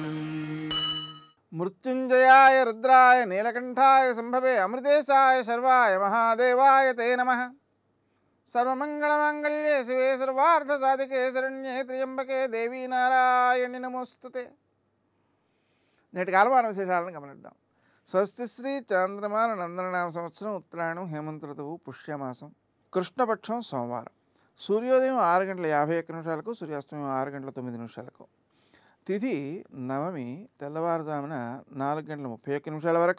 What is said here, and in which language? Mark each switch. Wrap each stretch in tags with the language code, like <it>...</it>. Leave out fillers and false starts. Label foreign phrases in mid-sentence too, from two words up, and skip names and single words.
<sa>मृत्युंजयाय रुद्राय नीलकंठाय संभवे अमृतेशाय शर्वाय महादेवाय ते नमः। सर्वमंगलमांगल्ये शिवे सर्वार्थसाधिके शरण्ये त्र्यंबके देवी नारायणि नमोस्तुते।</sa> <te>నేటి కాలమాన విశేషాలను గమనిద్దాం. స్వస్తి శ్రీ చంద్రమాన నందననామ సంవత్సరం ఉత్తరాయణం హేమంత ఋతువు పుష్యమాసం కృష్ణపక్షం సోమవారం. సూర్యోదయం 6:51 సూర్యాస్తమయం 6:09 తిథి నవమి తెల్లవారుజామున 4:31 వరకు.</te>